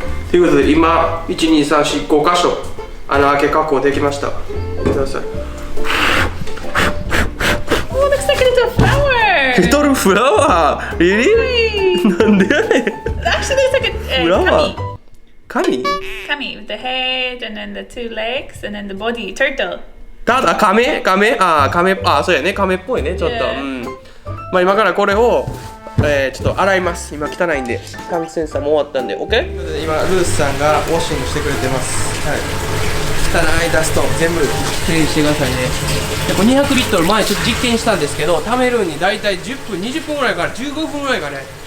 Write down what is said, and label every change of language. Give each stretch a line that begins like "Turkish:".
Japanese: ということで今12345箇所穴開け確保できました。見てください。
English: Oh, looks like a little flower.
Japanese: リトルフラワー。
English: Really?
Japanese: なんでやねん。
English: Actually, looks like a
Japanese: フラワー。紙？
English: kami with the head and then the two legs and then the body. Turtle.
Japanese: 亀？そうやね、亀っぽいね、ちょっと。
English: Yeah.
Japanese: うん。まあ今からこれをちょっと洗います。今汚いんで。タンクセンサーも終わったんで、OK？ ということで今ルースさんがウォッシングしてくれてます。はい。汚いダスト全部きれいにしてくださいね。でこれ200リットル前ちょっと実験したんですけど、貯めるにだいたい10分20分ぐらいから15分ぐらいかね。